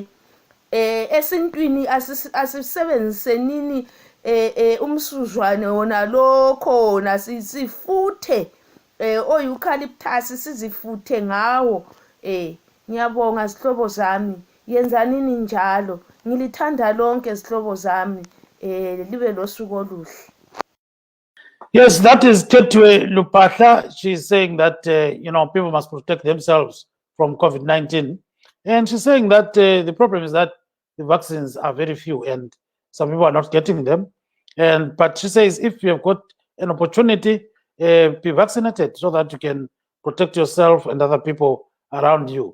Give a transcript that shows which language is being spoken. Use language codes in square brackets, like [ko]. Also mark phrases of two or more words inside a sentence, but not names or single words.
[nd] Esintwini asisebenzise nini umsuzwane wona lokho sifuthe, o-eucalyptus sizifuthe ngawo. Ngiyabonga zihlobo zami, yenza nini njalo. Ngilithanda lonke zihlobo zami, libe losuku oluhle. [en] Yes, that is Ketwe Lupatla. She's saying that, people must protect themselves from COVID-19. And she's saying that the problem is that the vaccines are very few and some people are not getting them. But she says if you have got an opportunity, be vaccinated so that you can protect yourself and other people around you.